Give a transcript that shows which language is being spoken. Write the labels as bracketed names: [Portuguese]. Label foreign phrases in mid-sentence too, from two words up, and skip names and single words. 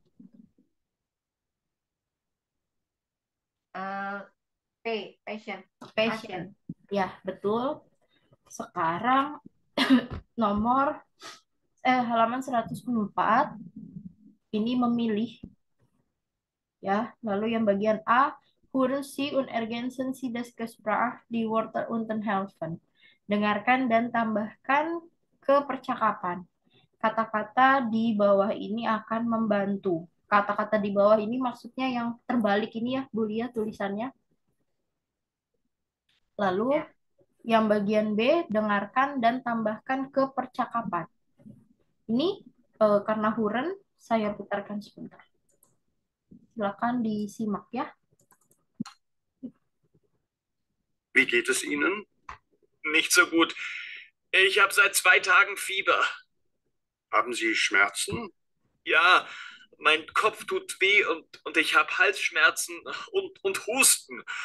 [Indonesian] P. Pasien. Patient. Ya, betul. Sekarang nomor halaman 104 ini memilih, ya. Lalu yang bagian A, [German] hören Sie und ergänzen Sie das Gespräch, die Wörter unten helfen. [Indonesian] Dengarkan dan tambahkan ke percakapan. Kata-kata di bawah ini akan membantu. Kata-kata di bawah ini maksudnya yang terbalik ini ya, Bu Lia, tulisannya. Lalu Ya. yang bagian B, dengarkan dan tambahkan ke percakapan. Ini karena huren, saya putarkan sebentar. Silakan disimak ya. [German] Wie geht es Ihnen? Nicht so gut. Ich habe seit 2 Tagen Fieber. Haben Sie Schmerzen? Ja, mein Kopf tut weh und ich habe Halsschmerzen und Husten.